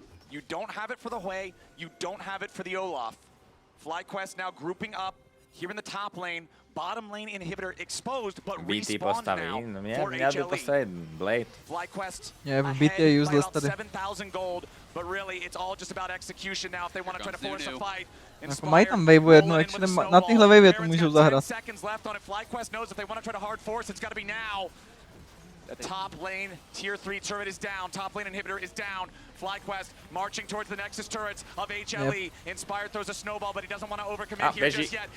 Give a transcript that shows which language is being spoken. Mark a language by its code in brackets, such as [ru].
[en] You don't have it for the Hui, you don't have it for the Olaf. FlyQuest now grouping up here in the top lane. Bottom lane inhibitor exposed, but respawned now for HLE. FlyQuest ahead by about 7,000 gold, but really it's all just about execution now if they want to try to force a fight. [cs] Mají tam wave jednu, [en] actually [cs] na tyhle wave to můžou zahrát. [en] FlyQuest knows if they want to try to hard force, it's got to be now. The top lane tier 3 turret is down. Top lane inhibitor is down. FlyQuest marching towards the Nexus turrets of HLE. Yep. Inspired throws a snowball, but he doesn't want to overcommit here just yet.